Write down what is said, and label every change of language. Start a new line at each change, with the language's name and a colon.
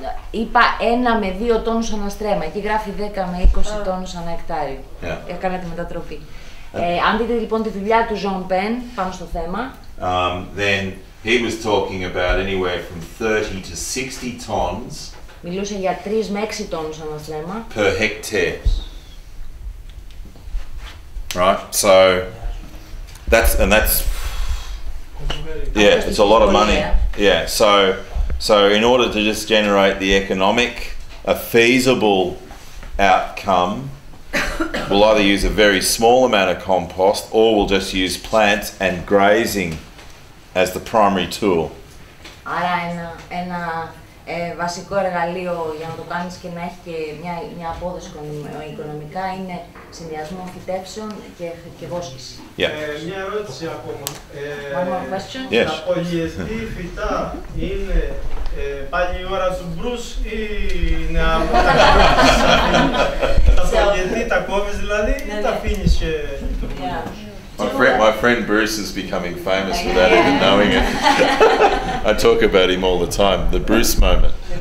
Greek: Είπα 1 με 2 τόνους αναστρέμμα. Εκεί γράφει 10 με 20 τόνους ανά εκτάριο. Έκανα τη μετατροπή. Αν δείτε λοιπόν τη δουλειά του Jean Pan πάνω στο θέμα,
English: then he was talking about anywhere from 30 to 60 tons.
Greek: Μιλούσε για 3 με 6 τόνους αναστρέμμα.
English: Per hectare. Right. So that's it's a lot of money. Yeah. So in order to just generate the economic, a feasible outcome, we'll either use a very small amount of compost or we'll just use plants and grazing as the primary tool.
Greek: Άρα ένα βασικό εργαλείο για να το κάνεις και να έχει και μια απόδοση οικονομικά είναι συνδυασμό φυτεύσεων και βόσκηση. Μια ερώτηση ακόμα.
English: One more question? Yes.
Greek: Τα πολυετή φυτά είναι Πάλι η ώρα του Μπρους ή είναι άλλο? Τα πολυετή τα κόβεις δηλαδή ή τα αφήνεις και...
English: My friend Bruce is becoming famous without even knowing it. I talk about him all the time, the Bruce moment.